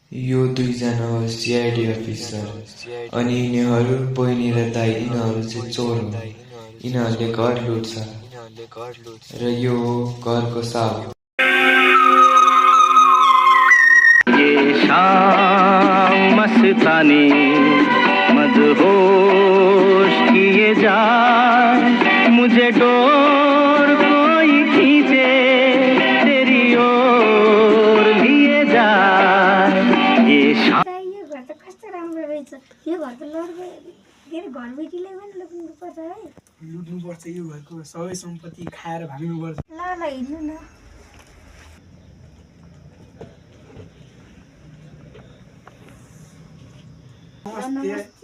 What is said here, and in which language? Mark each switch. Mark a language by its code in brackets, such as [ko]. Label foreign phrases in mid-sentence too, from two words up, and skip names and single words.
[ne] यो दुईजना हो [en] CID officer [ne] अनि यिनीहरू बहिनी र दाइ यिनीहरू चाहिँ चोर हो। यिनीहरूले घर लुट्छ र यो हो घरको साहब। [hi] ये शाम मस्तानी मदहोश किए जाए मुझे डोर कोई खींचे तेरी ओर लिए जाए ये शाम [ne] यो घर त कस्तो राम्रो रहेछ। यो घर त लड्दै के अरे घरबेटीलाई पनि लुट्नुपर्छ है। लुट्नुपर्छ, यो घरको सबै सम्पत्ति खाएर भाग्नुपर्छ। ल ल हिँड्नु न। नमस्ते।